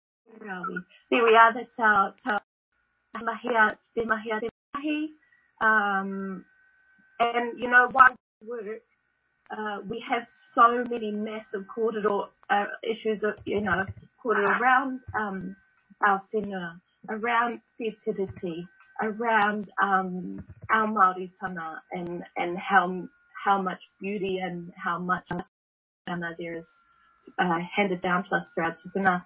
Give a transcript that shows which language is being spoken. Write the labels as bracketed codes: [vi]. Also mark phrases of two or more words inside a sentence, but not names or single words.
[en] There we are. That's our [mi] mahia, te mahia, te mahi. [en] And, you know, while we work, we have so many massive kōrero issues, you know, kōrero around our whenua, around fertility, around our Māoritanga, and how much beauty and how much there is handed down to us through our tupuna.